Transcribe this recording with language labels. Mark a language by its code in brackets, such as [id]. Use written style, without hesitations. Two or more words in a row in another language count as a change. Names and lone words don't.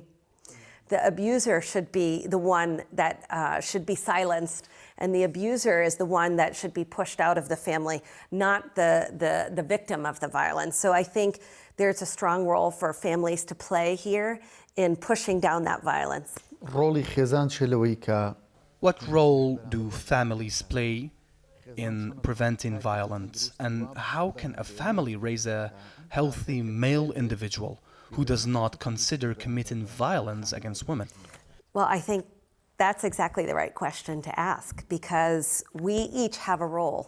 [en] The abuser should be the one that should be silenced, and the abuser is the one that should be pushed out of the family, not the victim of the violence. So I think there's a strong role for families to play here in pushing down that violence. [ckb] ڕۆڵی خێزان چ لەوەی کە [en] What role do families play in preventing violence, and how can a family raise a healthy male individual who does not consider committing violence against women? Well, I think that's exactly the right question to ask, because we each have a role.